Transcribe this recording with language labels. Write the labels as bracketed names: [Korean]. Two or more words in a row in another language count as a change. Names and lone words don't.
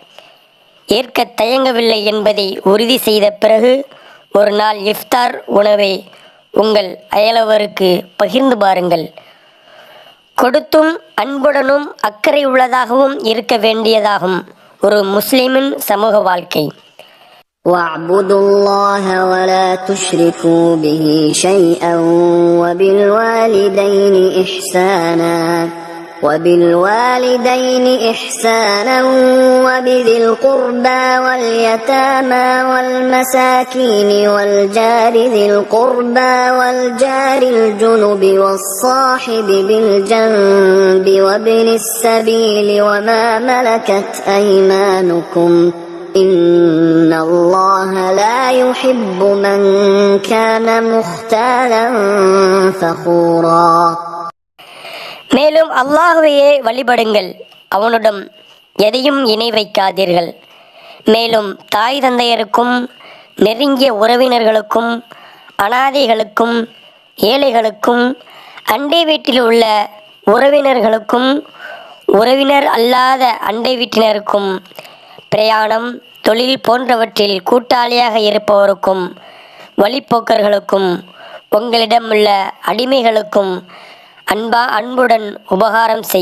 [Tamil] ஏற்க தயங்கவில்லை என்பதை உறுதி செய்த பிறகு ஒரு நாள் இஃப்தார் உணவை உங்கள் அயலவருக்கு பகிர்ந்து பாருங்கள். கொடுத்தும் அன்புடனும் அக்கறை உள்ளதாகவும் இருக்க வேண்டியதாகும் ஒரு முஸ்லிமின் சமூக வாழ்க்கை. [Arabic] وَاعْبُدُوا اللَّهَ وَلَا تُشْرِكُوا بِهِ شَيْئًا وَبِالْوَالِدَيْنِ إِحْسَانًا وَبِذِي الْقُرْبَى وَالْيَتَامَى وَالْمَسَاكِينِ وَالْجَارِ ذِي الْقُرْبَى وَالْجَارِ الْجُنُبِ وَالصَّاحِبِ بِالْجَنبِ وَابْنِ السَّبِيلِ وَمَا مَلَكَتْ أَيْمَانُكُمْ إِنَّ اللَّهَ لَا يُحِبُّ مَنْ كَانَ مُخْتَالًا فَخُورًا. [Tamil] மேலும் அல்லாஹ்வையே வழிபடுங்கள், அவனுடன் எதையும் இணை வைக்காதீர்கள். மேலும் தாய் தந்தையருக்கும் நெருங்கிய உறவினர்களுக்கும் அனாதைகளுக்கும் ஏழைகளுக்கும் அண்டை வீட்டில் உள்ள உறவினர்களுக்கும் உறவினர் அல்லாத அண்டை வீட்டினருக்கும் பிரயாணம் தொழில் போன்றவற்றில் கூட்டாளியாக இருப்பவருக்கும் வழிப்போக்கர்களுக்கும் உங்களிடமுள்ள அடிமைகளுக்கும் அன்புடன் உபகாரம் செய்யுங்கள்.